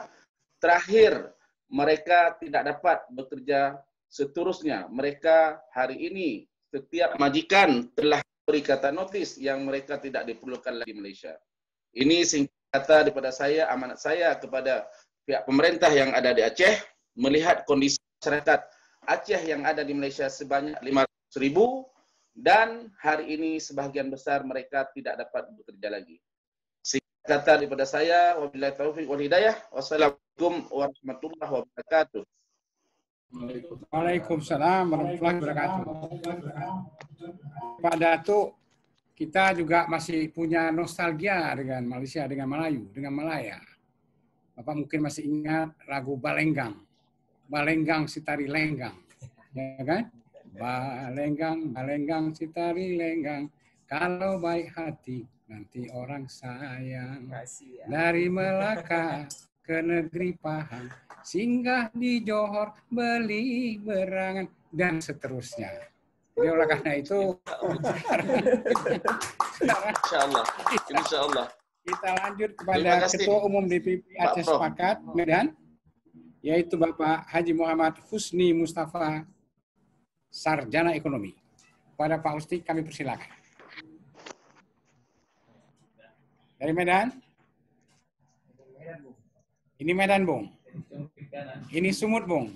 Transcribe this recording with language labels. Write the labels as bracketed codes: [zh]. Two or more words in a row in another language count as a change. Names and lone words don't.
[ms] Terakhir, mereka tidak dapat bekerja seterusnya. Mereka hari ini setiap majikan telah beri kata notis yang mereka tidak diperlukan lagi di Malaysia. Ini singkat kata daripada saya, amanat saya kepada pihak pemerintah yang ada di Aceh, melihat kondisi masyarakat Aceh yang ada di Malaysia sebanyak 500,000 dan hari ini sebahagian besar mereka tidak dapat bekerja lagi. Singkat kata daripada saya, [ar] وبالله التوفيق والهداية, والسلام عليكم ورحمة الله وبركاته. وعليكم السلام ورحمة الله وبركاته. [id] Pak Datuk, kita juga masih punya nostalgia dengan Malaysia, dengan Melayu, dengan Malaya. Bapak mungkin masih ingat lagu Balenggang. [ms] Balenggang Sitari Lenggang. Ya kan? Balenggang, balenggang Sitari Lenggang. Kalau baik hati, nanti orang sayang. Dari Melaka ke negeri Pahang. Singgah di Johor, beli berangan. [id] Dan seterusnya. Jadi oleh karena itu, [ar] إن شاء الله. إن شاء الله. [id] Kita lanjut kepada Ketua Umum DPP Aceh Sepakat Medan, yaitu Bapak Haji Muhammad Husni Mustafa, Sarjana Ekonomi. Kepada Pak Husni kami persilakan. Dari Medan? Ini Medan, Bung. Ini Sumut, Bung.